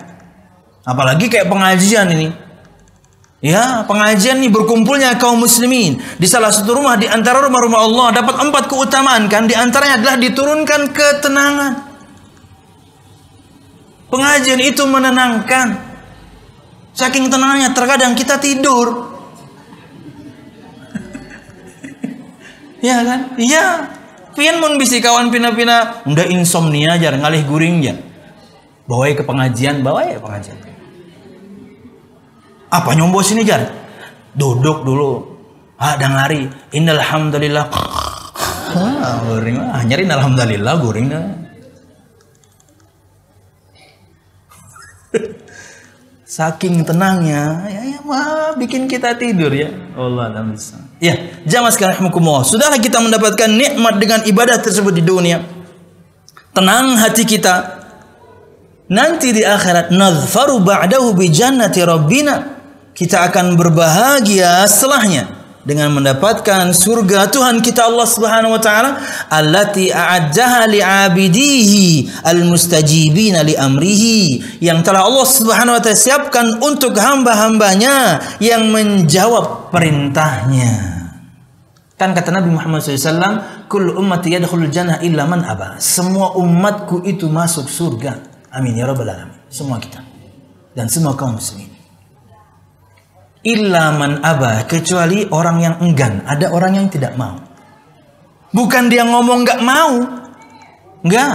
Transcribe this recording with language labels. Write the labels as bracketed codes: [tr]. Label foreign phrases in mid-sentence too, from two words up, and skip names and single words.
[id] Apalagi kayak pengajian ini. Ya, pengajian ini berkumpulnya kaum muslimin di salah satu rumah di antara rumah-rumah Allah, dapat 4 keutamaan kan, di antaranya adalah diturunkan ketenangan. Pengajian itu menenangkan. Saking tenangnya terkadang kita tidur. Iya kan? Iya. [bjn] Pian mun bisi kawan pina-pina unda insomnia jar ngalih guring jar. Bawai ke pengajian, bawai ke pengajian. Apa nyombo sini jar? Duduk dulu. Dangari. [ar] إن الحمد لله. [bjn] Guring lah. Nyari alhamdulillah guring dah. [id] Saking tenangnya, ya mah bikin kita tidur ya. [ar] الله أعلم بالصواب. [id] Ya, jamaah sekalian rahimakumullah. Sudahlah kita mendapatkan nikmat dengan ibadah tersebut di dunia. Tenang hati kita. Nanti di akhirat [ar] نظفر بعده بجنة ربنا. [id] Kita akan berbahagia setelahnya dengan mendapatkan surga Tuhan kita Allah [ar] سبحانه وتعالى التي أعدها لعباده المستجيبين لأمره, [id] yang telah Allah [ar] سبحانه وتعالى [id] siapkan untuk hamba-hambanya yang menjawab perintahnya. Kan kata Nabi Muhammad SAW, [ar] كل أمتي يدخل الجنة إلا من أبى. [id] Semua umatku itu masuk surga. [ar] آمين يا رب العالمين. [id] Semua kita dan semua kaum muslimin. [ar] إلا من أبى, [id] kecuali orang yang enggan. Ada orang yang tidak mau. Bukan dia ngomong nggak mau, nggak.